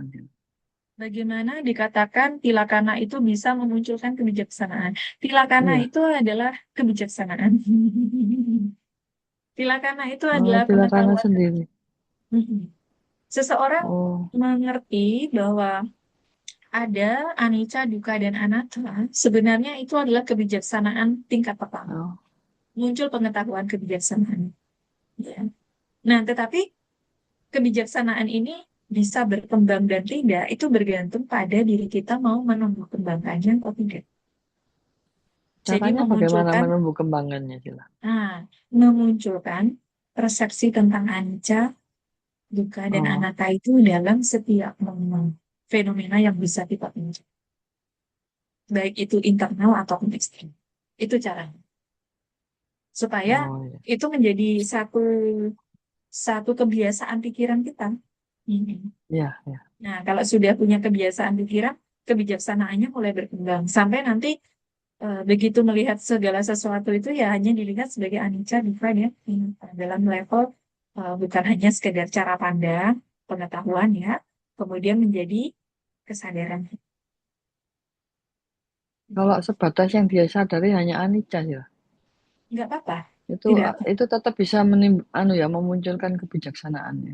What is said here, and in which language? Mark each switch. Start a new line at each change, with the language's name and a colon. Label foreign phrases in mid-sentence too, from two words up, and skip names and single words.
Indonesian: Bagaimana dikatakan tilakana itu bisa memunculkan kebijaksanaan? Tilakana Iya. itu adalah kebijaksanaan. Tilakana itu adalah Tilakana pengetahuan. sendiri. Seseorang Oh, mengerti bahwa ada
Pali: anicca, dukkha,
Indonesian: dan anatta. Sebenarnya itu adalah kebijaksanaan tingkat pertama. oh. Muncul pengetahuan kebijaksanaan. Ya. Nah, tetapi kebijaksanaan ini bisa berkembang dan tidak, itu bergantung pada diri kita mau menumbuh kembangkannya atau tidak. Jadi Caranya bagaimana menumbuh kembangannya Sila? memunculkan persepsi tentang
Pali: anicca, dukkha,
Indonesian: dan Oh, anatta itu dalam setiap fenomena yang bisa kita pinjam. Baik itu internal ataupun eksternal. Itu caranya. supaya Oh iya, itu menjadi satu kebiasaan pikiran kita. iya, iya. Nah, kalau sudah punya kebiasaan pikiran, kebijaksanaannya mulai berkembang sampai nanti begitu melihat segala sesuatu itu ya hanya dilihat sebagai
Pali: anicca, dukkha
Indonesian: ya, dalam level bukan hanya sekedar cara pandang, pengetahuan ya, kemudian menjadi kesadaran. Kalau sebatas yang dia sadari hanya anicca ya, Nggak apa-apa, itu tidak itu tetap bisa memunculkan kebijaksanaannya.